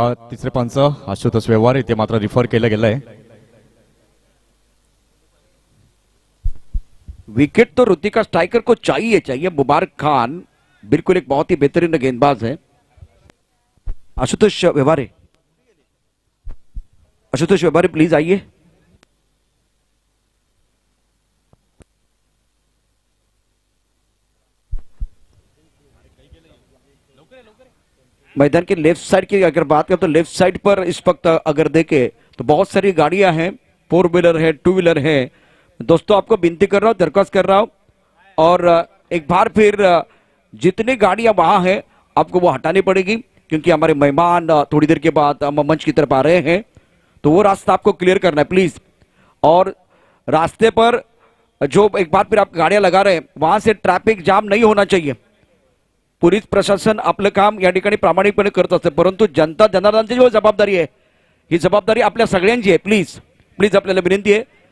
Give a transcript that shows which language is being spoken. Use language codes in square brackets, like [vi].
[mr] तिसरे पंच आशुतोष व्यवहार इथे मात्र रिफर केलं गेलंय. [hi] विकेट तो ऋतिका स्ट्राइकर को चाहिए. मुबारक खान बिल्कुल एक बहुत ही बेहतरीन गेंदबाज है. आशुतोष व्यवहारे प्लीज आइए. मैदान के लेफ्ट साइड की अगर बात करें तो लेफ्ट साइड पर इस वक्त अगर देखें तो बहुत सारी गाड़ियां हैं. 4 व्हीलर है, 2 व्हीलर है. दोस्तों आपको विनती कर रहा हूं, दरख्वास्त कर रहा हूं, और एक बार फिर जितनी गाड़ियां वहां हैं आपको वो हटानी पड़ेगी क्योंकि हमारे मेहमान थोड़ी देर के बाद मंच की तरफ आ रहे हैं, तो वो रास्ता आपको क्लियर करना है प्लीज. और रास्ते पर जो एक बार फिर आप गाड़ियां लगा रहे हैं वहां से ट्रॅफिक जाम नहीं होना चाहिए. [mr] पोलीस प्रशासन आपलं काम या ठिकाणी प्रामाणिकपणे करत असते, परंतु जनता जनार्दनाची जो जबाबदारी आहे ही जबाबदारी आपल्या सगळ्यांची आहे. प्लीज आपल्याला विनंती आहे.